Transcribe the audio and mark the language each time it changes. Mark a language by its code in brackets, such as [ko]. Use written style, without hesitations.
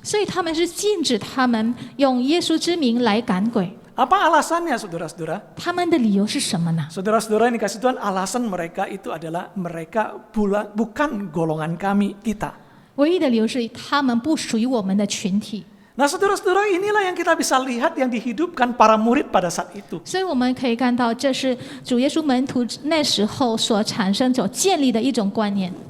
[zh] 所以他们是禁止他们用耶稣之名来赶鬼。 [id] Apa alasannya saudara-saudara? [zh] 他们的理由是什么呢？ [id] Saudara-saudara yang dikasih Tuhan, alasan mereka itu adalah mereka bukan golongan kami, kita. [zh] 唯一的理由是他们不属于我们的群体。 [id] Nah saudara-saudara, inilah yang kita bisa lihat yang dihidupkan para murid pada saat itu. [zh] 所以我们可以看到，这是主耶稣门徒那时候所产生、所建立的一种观念。